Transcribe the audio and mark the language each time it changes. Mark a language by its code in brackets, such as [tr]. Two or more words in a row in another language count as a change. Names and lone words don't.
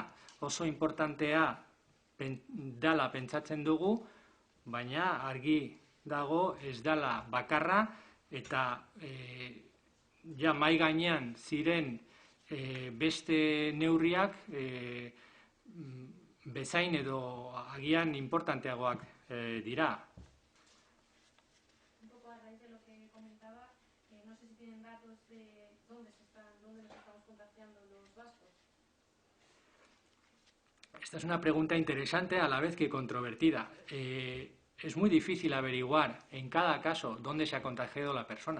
[eu] Oso importantea dala pentsatzen dugu, baina argi dago ez dala bakarra, eta ja mai gainean ziren beste neurriak bezain edo agian importanteagoak dira. [es] Un poco a raíz de lo que comentaba, no sé si tienen datos de dónde nos estamos contagiando los vascos. Esta es una pregunta interesante a la vez que controvertida. Es muy difícil averiguar en cada caso dónde se ha contagiado la persona.